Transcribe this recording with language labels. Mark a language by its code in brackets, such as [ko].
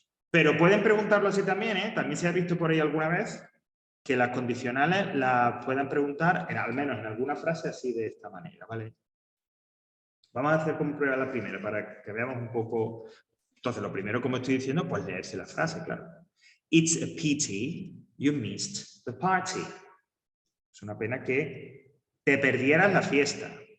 [es] Pero pueden preguntarlo así también, ¿eh? También se ha visto por ahí alguna vez que las condicionales las puedan preguntar, al menos en alguna frase, así de esta manera, ¿vale? Vamos a hacer como prueba la primera, para que veamos un poco... Entonces, lo primero, como estoy diciendo, pues leerse la frase, claro. [en] It's a pity you missed the party. [es] Es una pena que te perdieras la fiesta.